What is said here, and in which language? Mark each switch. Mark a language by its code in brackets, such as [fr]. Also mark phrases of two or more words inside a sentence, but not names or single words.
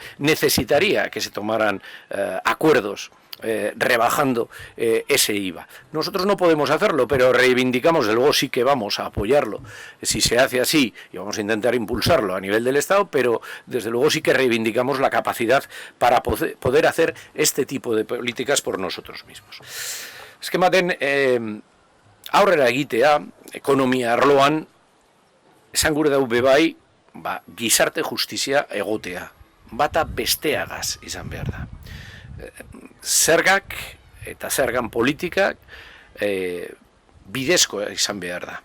[es] Necesitaría que se tomaran acuerdos rebajando ese IVA. Nosotros no podemos hacerlo, pero reivindicamos, de luego sí que vamos a apoyarlo si se hace así, y vamos a intentar impulsarlo a nivel del Estado, pero desde luego sí que reivindicamos la capacidad para poder hacer este tipo de políticas por nosotros mismos. [eu] Eskematen aurrera egitea, ekonomia arloan, esan gure dau bebai, gizarte justizia egotea, bata besteagaz izan behar da. Zergak eta zergan politikak bidezkoa izan behar da.